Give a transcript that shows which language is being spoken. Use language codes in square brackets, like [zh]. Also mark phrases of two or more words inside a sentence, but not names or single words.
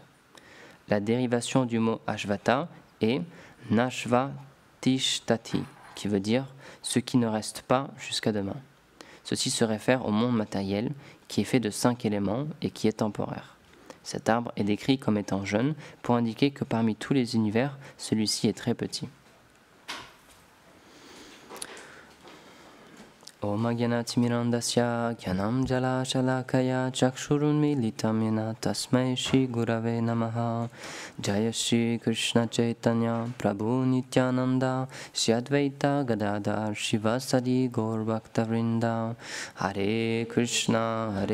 [fr] La dérivation du mot Ashvata est « [sa] नश्व तिष्ठति [fr] » qui veut dire « ce qui ne reste pas jusqu'à demain ». Ceci se réfère au monde matériel qui est fait de 5 éléments et qui est temporaire. Cet arbre est décrit comme étant jeune pour indiquer que parmi tous les univers, celui-ci est très petit. [sa] ॐ अज्ञानतिमिरान्धस्य ज्ञानं जल शलाकया चक्षुरुन् मीलितं येन तस्मै श्री गुरवे नमः जय श्री कृष्ण चैतन्य प्रभु नित्यानन्द श्री अद्वैत गदाधर श्रीवासादि गौर भक्तवृन्द हरे कृष्ण